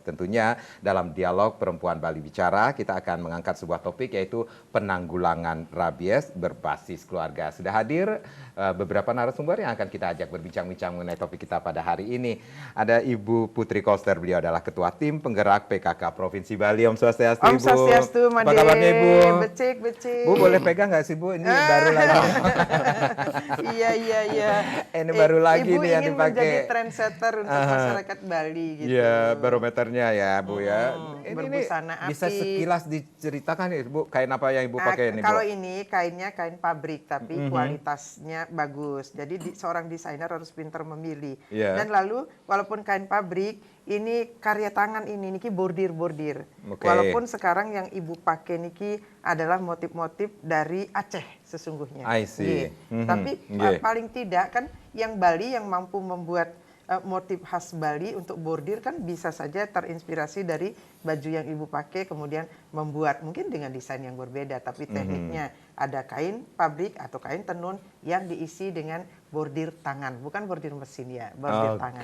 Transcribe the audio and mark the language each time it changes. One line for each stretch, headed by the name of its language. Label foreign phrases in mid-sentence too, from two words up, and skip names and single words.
Indonesian: Tentunya dalam Dialog Perempuan Bali Bicara kita akan mengangkat sebuah topik, yaitu penanggulangan rabies berbasis keluarga. Sudah hadir beberapa narasumber yang akan kita ajak berbincang-bincang mengenai topik kita pada hari ini. Ada Ibu Putri Koster, beliau adalah Ketua Tim Penggerak PKK Provinsi Bali.
Balinese: Om Swastiastu,
Indonesian: Ibu.
Balinese: Om Swastiastu, Made.
Indonesian: Apa kabarnya, Ibu? Becik. Bu, boleh pegang nggak sih, Bu? Ini baru lagi. Iya. Ini baru lagi Ibu nih yang ingin dipakai. menjadi trendsetter untuk masyarakat Bali gitu. Iya, barometernya ya, Bu ya. Berbusana api. Bisa sekilas diceritakan ya, Bu, kain apa yang Ibu pakai ini, Bu? Kalau ini kainnya kain pabrik, tapi kualitasnya bagus. Jadi seorang desainer harus pintar memilih. Yeah. Dan lalu walaupun kain pabrik, ini karya tangan ini niki bordir. Okay. Walaupun sekarang yang Ibu pakai niki adalah motif-motif dari Aceh sesungguhnya.
English: I see.
Indonesian: Tapi paling tidak kan yang Bali yang mampu membuat motif khas Bali untuk bordir kan bisa saja terinspirasi dari baju yang Ibu pakai, kemudian membuat mungkin dengan desain yang berbeda, tapi tekniknya ada kain pabrik atau kain tenun yang diisi dengan bordir tangan, bukan bordir mesin ya, bordir tangan.